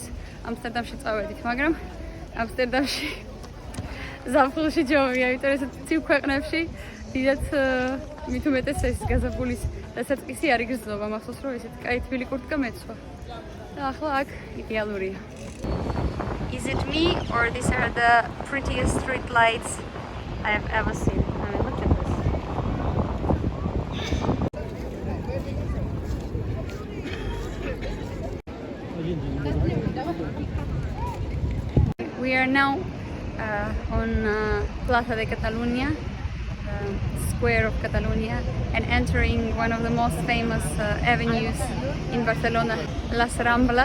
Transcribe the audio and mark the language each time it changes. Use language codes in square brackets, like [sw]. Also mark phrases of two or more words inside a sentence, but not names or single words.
[ka] ამსტერდამში წავედით, მაგრამ ამსტერდამში ზაფხულში ჯობია, იმიტომ რომ ცივ ქვეყნებში დიდად მით უმეტეს ეს გაზაფხულის დასაწყისი არ იგრძნობა, მახსოვს რომ ესეთი კაი თბილი კურტკა მეცვა. და ახლა აქ იდეალურია. [en] Is it me or these are the prettiest street lights I have ever seen? I mean, look at this. We are now on Plaza de Catalunya, square of Catalonia, and entering one of the most famous avenues in Barcelona, Las Ramblas.